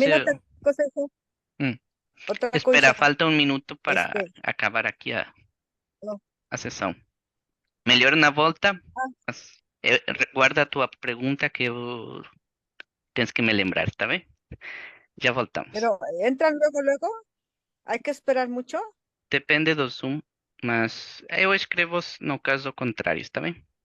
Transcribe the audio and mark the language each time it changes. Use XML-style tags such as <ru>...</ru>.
<es>También otra cosa, hijo, Hum. otra</es> <pt>Espera,</pt> <es>cosa,</es> <pt>falta um minuto para</pt> <es>este,</es> <pt>acabar aqui no, a sessão. Melhor na volta, ah, guarda a tua pergunta que eu tens que me lembrar, tá bem? Já voltamos.</pt> <es>pero entran luego, hay que esperar mucho.</es> <pt>Depende do Zoom, mas eu escrevo no caso contrário, está bem?</pt>